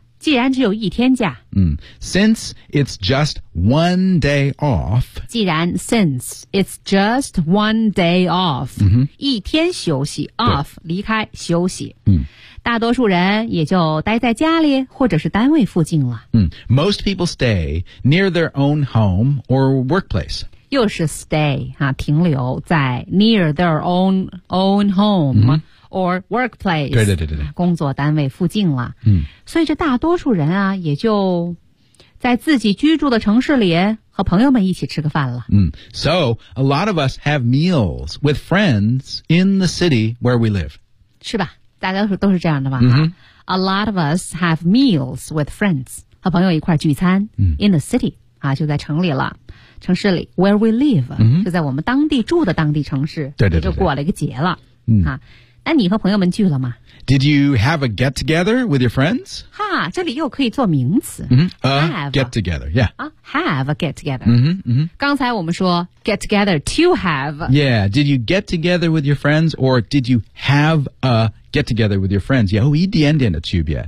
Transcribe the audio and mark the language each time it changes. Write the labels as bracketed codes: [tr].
[zh] 既然只有一天假 [en] 嗯 since it's just one day off 既然 since it's just one day off、 [zh] 嗯、一天休息 off 离开休息嗯大多数人也就待在家里或者是单位附近了。 [en] 嗯、Most people stay near their own home or workplace. [zh] 又是 [en] stay,、啊、 [zh] 停留在 [en] near their own home、mm-hmm. or workplace. [zh] 对对对对对。工作单位附近了。嗯、所以这大多数人啊也就在自己居住的城市里和朋友们一起吃个饭了。 [en] 嗯、So, a lot of us have meals with friends in the city where we live. [zh] 是吧大家都是这样的吧、 [en] mm-hmm. A lot of us have meals with friends, [zh] 和朋友一块聚餐、 [en] mm-hmm. in the city, [zh] 啊就在城里了。城市里 [en] where we live,、 mm-hmm. [zh] 就在我们当地住的当地城市对对对对就过了一个节了。 [en] Mm-hmm. [zh] 啊那你和朋友们聚了吗 [en] ?Did you have a get together with your friends? [zh] 哈这里又可以做名词。 [en] Mm-hmm. Get together, yeah.、啊、have a get together.、 Mm-hmm, mm-hmm. [zh] 刚才我们说 [en] get together to have. Yeah, did you get together with your friends or did you have aget together with your friends, [zh] 有一点点的区别。